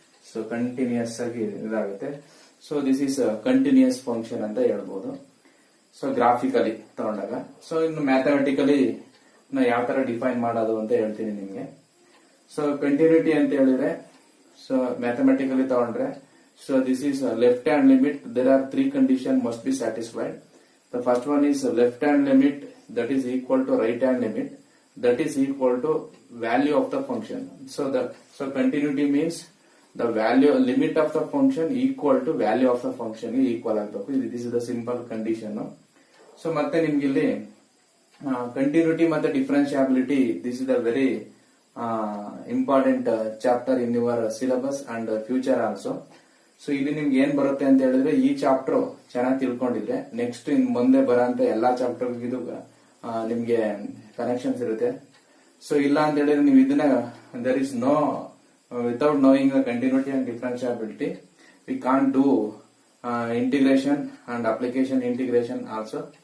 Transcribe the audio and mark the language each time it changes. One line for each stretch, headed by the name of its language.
Kannada: So continuous ಆಗಿ ಇದಾಗುತ್ತೆ. So
English: this is continuous function
Kannada: ಅಂತ ಹೇಳ್ಬೋದು. ಸೊ ಗ್ರಾಫಿಕಲಿ ತಗೊಂಡಾಗ. ಸೊ ಇನ್ನು ಮ್ಯಾಥಮೆಟಿಕಲಿ ಯಾವ ತರ ಡಿಫೈನ್ ಮಾಡೋದು ಅಂತ ಹೇಳ್ತೀನಿ ನಿಮ್ಗೆ. ಸೊ ಕಂಟಿನ್ಯೂಟಿ ಅಂತ ಹೇಳಿದ್ರೆ, ಸೊ ಮ್ಯಾಥಮೆಟಿಕಲಿ ತಗೊಂಡ್ರೆ, so
English: This is left hand limit. There are 3 condition must be satisfied. The first one is left hand limit that is equal to right hand limit that is equal to value of the function. So continuity means the value limit of the function equal to value of the function equal ಆಗಬೇಕು. This is the simple condition. So ಮತ್ತೆ ನಿಮ್ಗೆ ಇಲ್ಲಿ continuity ಮತ್ತೆ differentiability, this is a very important chapter in your syllabus and future also.
Kannada: So ಇಲ್ಲಿ ನಿಮ್ಗೆ ಏನ್ ಬರುತ್ತೆ ಅಂತ ಹೇಳಿದ್ರೆ, ಈ ಚಾಪ್ಟರ್ ಚೆನ್ನಾಗಿ ತಿಳ್ಕೊಂಡಿದ್ರೆ ನೆಕ್ಸ್ಟ್ ಇನ್ ಮುಂದೆ ಬರೋಂತ ಎಲ್ಲಾ ಚಾಪ್ಟರ್ ಇದು ನಿಮ್ಗೆ ಕನೆಕ್ಷನ್ಸ್ ಇರುತ್ತೆ. ಸೊ ಇಲ್ಲ ಅಂತ ಹೇಳಿದ್ರೆ ನೀವು ಇದನ್ನ
English: There is no without knowing the continuity and differentiability we can't do integration and application integration also.